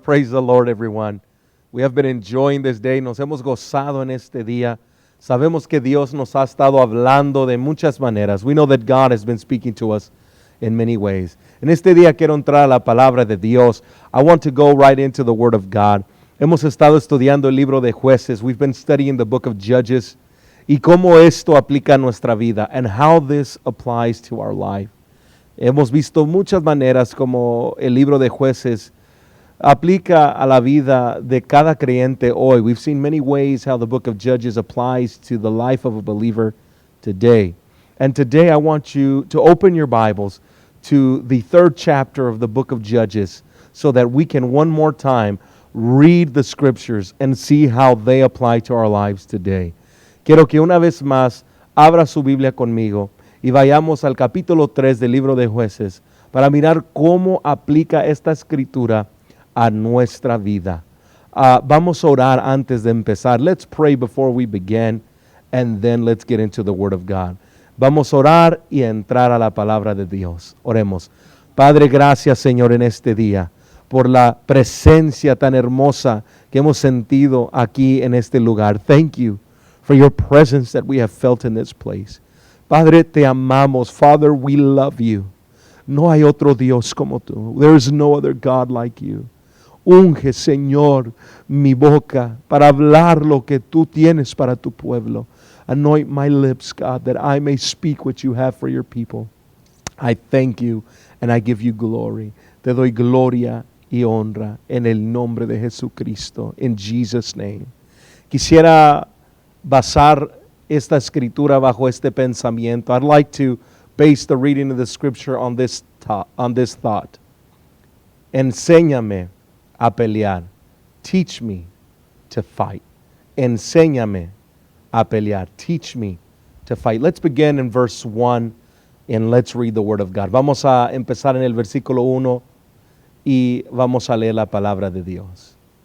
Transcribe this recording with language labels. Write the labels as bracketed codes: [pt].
[en] Praise the Lord, everyone. We have been enjoying this day. [es] Nos hemos gozado en este día. Sabemos que Dios nos ha estado hablando de muchas maneras. [en] We know that God has been speaking to us in many ways. [es] En este día quiero entrar a la palabra de Dios. [en] I want to go right into the Word of God. [es] Hemos estado estudiando el libro de Jueces. [en] We've been studying the book of Judges. [es] Y cómo esto aplica a nuestra vida [en] and how this applies to our life. [es] Hemos visto muchas maneras como el libro de Jueces aplica a la vida de cada creyente hoy. [en] We've seen many ways how the book of Judges applies to the life of a believer today. And today I want you to open your Bibles to the 3rd chapter of the book of Judges so that we can one more time read the scriptures and see how they apply to our lives today. [es] Quiero que una vez más abra su Biblia conmigo y vayamos al capítulo 3 del libro de Jueces para mirar cómo aplica esta escritura a nuestra vida. Vamos a orar antes de empezar. [en] Let's pray before we begin, and then let's get into the Word of God. [es] Vamos a orar y a entrar a la palabra de Dios. Oremos. Padre, gracias, Señor, en este día, por la presencia tan hermosa que hemos sentido aquí en este lugar. [en] Thank you for your presence that we have felt in this place. [es] Padre, te amamos. [en] Father, we love you. [es] No hay otro Dios como tú. [en] There is no other God like you. [es] Unge, Señor, mi boca para hablar lo que tú tienes para tu pueblo. [en] Anoint my lips, God, that I may speak what you have for your people. I thank you and I give you glory. [es] Te doy gloria y honra en el nombre de Jesucristo. [en] In Jesus' name. [es] Quisiera basar esta escritura bajo este pensamiento. [en] I'd like to base the reading of the scripture on this thought. [es] Enséñame a pelear. [en] Teach me to fight. [es] Enséñame a pelear. [en] Teach me to fight. Let's begin in verse 1 and let's read the word of God. [es] Vamos a empezar en el versículo 1 y vamos a leer la palabra de Dios.